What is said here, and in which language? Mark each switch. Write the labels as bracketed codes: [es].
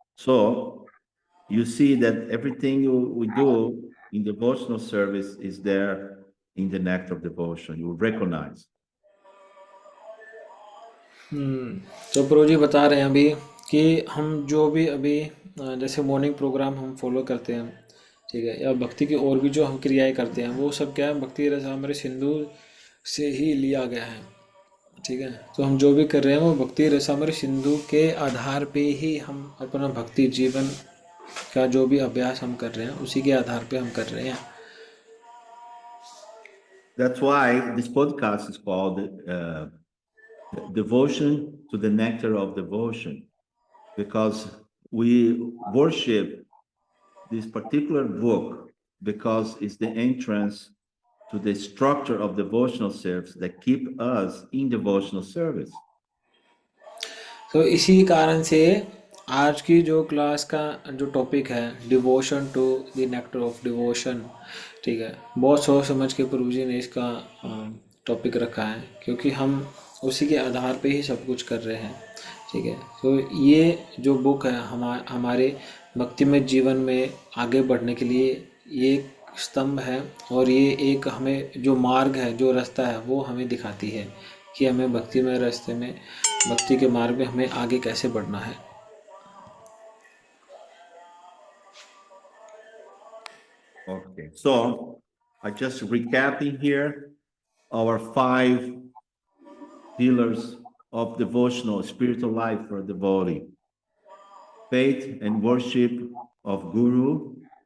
[en] So you see that everything we do in devotional service is there in the nectar of devotion. You recognize. [hi] तो प्रभु जी बता रहे हैं अभी कि हम जो भी अभी जैसे मॉर्निंग प्रोग्राम हम फॉलो करते हैं, ठीक है, या भक्ति की और भी जो हम क्रियाएं करते हैं वो सब क्या है, भक्ति रसामृत सिंधु से ही लिया गया है। ठीक है, तो हम जो भी कर रहे हैं वो भक्ति रसामृत सिंधु के आधार पे ही हम अपना भक्ति जीवन का जो भी अभ्यास हम कर रहे हैं उसी के आधार पे हम कर रहे हैं। [en] That's why this podcast is called Devotion to the Nectar of Devotion, because we worship this particular book because it's the entrance to the structure of devotional service that keep us in devotional service. [hi] तो इसी कारण से आज की जो class का जो topic है devotion to the nectar of devotion, ठीक है, बहुत सोच समझ के प्रभु जी ने इसका टॉपिक रखा है क्योंकि हम उसी के आधार पे ही सब कुछ कर रहे हैं। ठीक है, तो ये जो बुक है हमारे भक्ति में जीवन में आगे बढ़ने के लिए ये एक स्तंभ है और ये एक हमें जो मार्ग है, जो रास्ता है वो हमें दिखाती है कि हमें भक्ति में रास्ते में, भक्ति के मार्ग में हमें आगे कैसे बढ़ना है। [en] Okay, so I just recapping here our 5 pillars of devotional spiritual life for the devotee: faith and worship of Guru,